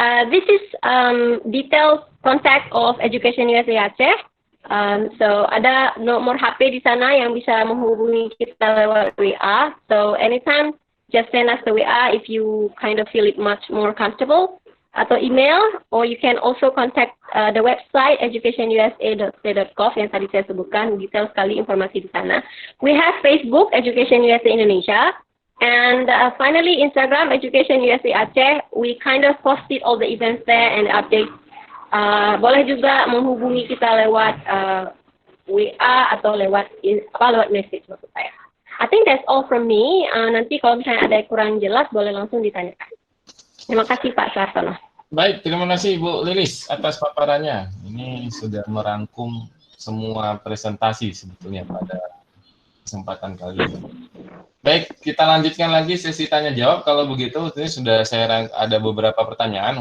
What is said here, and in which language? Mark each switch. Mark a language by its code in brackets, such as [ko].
[en] This is detailed contact of Education USA Aceh. [id] So ada nomor HP di sana yang bisa menghubungi kita lewat WA. [en] So anytime, just send us the WA if you kind of feel it much more comfortable. [id] atau email, [en] or you can also contact the website [id] educationusa.co.gov yang tadi saya sebutkan, detail sekali informasi di sana. [en] We have Facebook Education USA Indonesia, and finally Instagram Education USA Aceh. We kind of posted all the events there and updates. [id] Boleh juga menghubungi kita lewat WA atau lewat message maksud saya. [en] I think that's all from me. [id] Nanti kalau misalnya ada yang kurang jelas boleh langsung ditanyakan. Terima kasih Pak Sartono. Baik, terima kasih Bu Lilis atas paparannya. Ini sudah merangkum semua presentasi sebetulnya pada kesempatan kali ini. Baik, kita lanjutkan lagi sesi tanya jawab. Kalau begitu, ini sudah saya ada beberapa pertanyaan.